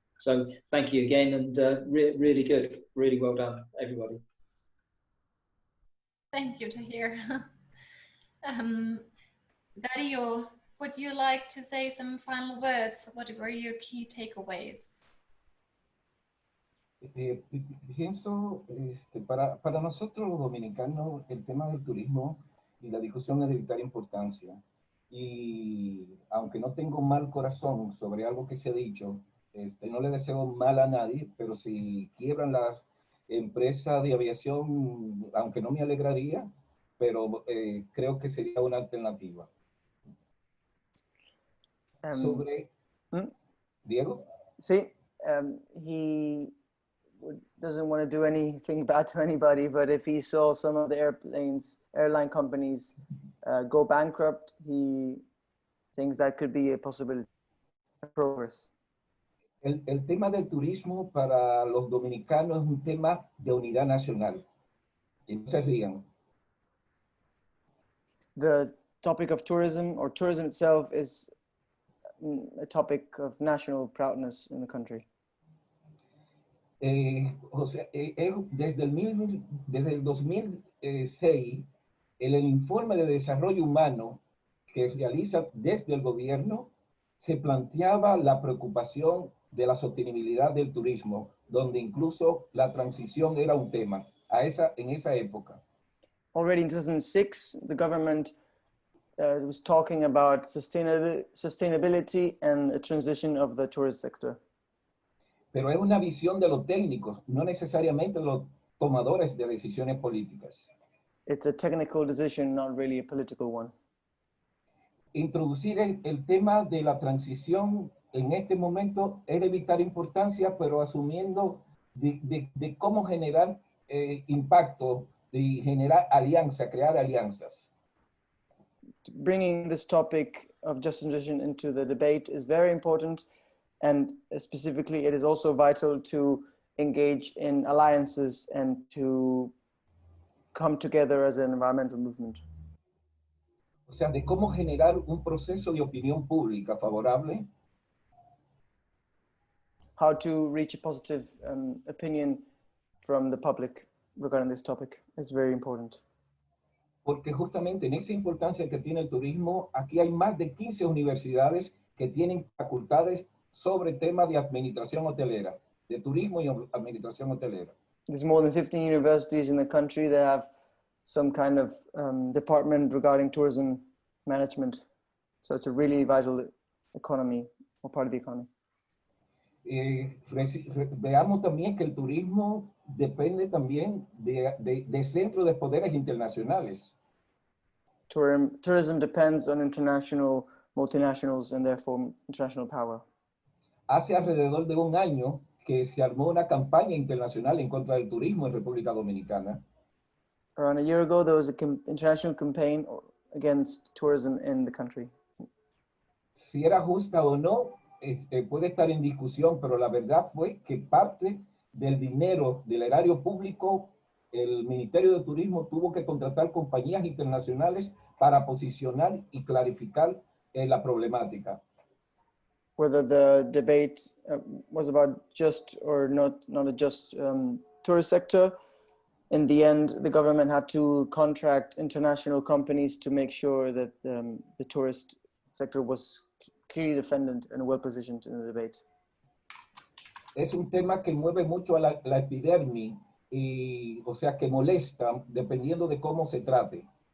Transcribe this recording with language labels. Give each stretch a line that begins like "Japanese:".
English: So thank you again, and really good, really well done, everybody. Thank you, Tahir. Dario, would you like to say some final words? What were your key takeaways?
Spanish: Pienso, para nosotros los dominicanos, el tema del turismo y la discusión es de vital importancia. Y aunque no tengo mal corazón sobre algo que se ha dicho, no le deseo mal a nadie, pero si quiebran las empresas de aviación, aunque no me alegraría, pero creo que sería una alternativa. Sobre Diego.
English: Sí, he doesn't want to do anything bad to anybody, but if he saw some of the airline companies go bankrupt, he thinks that could be a possibility of progress.
Spanish: El tema del turismo para los dominicanos es un tema de unidad nacional. Y no se rían.
English: The topic of tourism, or tourism itself, is a topic of national proudness in the country.
Spanish: O sea, desde el 2006, el informe de desarrollo humano que realiza desde el gobierno se planteaba la preocupación de la sostenibilidad del turismo, donde incluso la transición era un tema en esa época.
English: Already in 2006, the government was talking about sustainability and the transition of the tourist sector.
Spanish: Pero es una visión de los técnicos, no necesariamente de los tomadores de decisiones políticas.
English: It's a technical decision, not really a political one.
Spanish: Introducir el tema de la transición en este momento es de vital importancia, pero asumiendo de cómo generar impacto, de generar alianza, crear alianzas.
English: Bringing this topic of just transition into the debate is very important, and specifically it is also vital to engage in alliances and to come together as an environmental movement.
Spanish: O sea, de cómo generar un proceso de opinión pública favorable.
English: How to reach a positive opinion from the public regarding this topic is very important.
Spanish: Porque justamente en esa importancia que tiene el turismo, aquí hay más de 15 universidades que tienen facultades sobre temas de administración hotelera, de turismo y administración hotelera.
English: There's more than 15 universities in the country that have some kind of department regarding tourism management. So it's a really vital economy, or part of the economy.
Spanish: Veamos también que el turismo depende también de centros de poderes internacionales.
English: Tourism depends on international multinationals and therefore international power.
Spanish: Hace alrededor de un año que se armó una campaña internacional en contra del turismo en República Dominicana.
English: Around a year ago, there was an international campaign against tourism in the country.
Spanish: Si era justa o no, puede estar en discusión, pero la verdad fue que parte del dinero del erario público, el Ministerio de Turismo tuvo que contratar compañías internacionales para posicionar y clarificar la problemática.
English: Whether the debate was about just or not a just tourist sector, in the end, the government had to contract international companies to make sure that the tourist sector was clearly defended and well positioned in the debate.
Spanish: Es un tema que mueve mucho a la epidermis, y, o sea, que molesta dependiendo de cómo se trate.